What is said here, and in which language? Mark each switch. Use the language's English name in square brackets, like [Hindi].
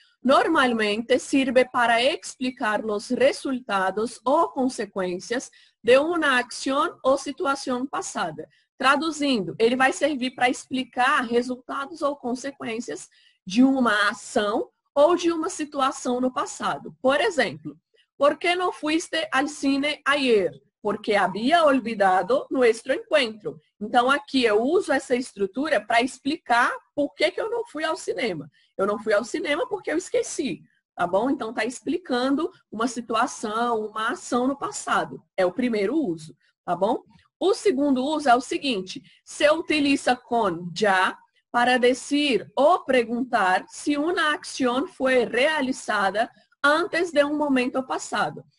[Portuguese] Normalmente sirve para explicar os resultados ou consequências de uma ação ou situação passada. Traduzindo, ele vai servir para explicar resultados ou consequências de uma ação ou de uma situação no passado. Por exemplo, [Spanish] ¿por qué no fuiste al cine ayer? Porque havia olvidado nosso encontro. [Portuguese] Então, aqui eu uso essa estrutura para explicar por que eu não fui ao cinema. Eu não fui ao cinema porque eu esqueci, tá bom? Então, está explicando uma situação, uma ação no passado. É o primeiro uso, tá bom? O segundo uso é o seguinte: se utiliza com já para dizer ou perguntar se uma ação foi realizada antes de um momento passado.